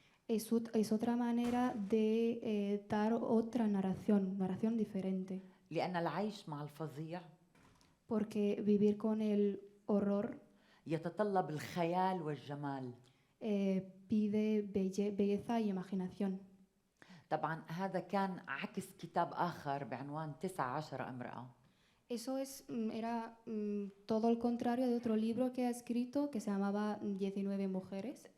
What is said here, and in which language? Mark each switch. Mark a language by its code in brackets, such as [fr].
[es] Es otra manera de dar otra narración diferente. [ar] لأن العيش مع الفظيع [es] Porque vivir con el horror [ar] يتطلب الخيال والجمال. [es] pide belleza y imaginación. [ar] طبعا هذا كان عكس كتاب آخر بعنوان 19 امرأة. [es] Eso era todo el contrario de otro libro que ha escrito que se llamaba 19 mujeres.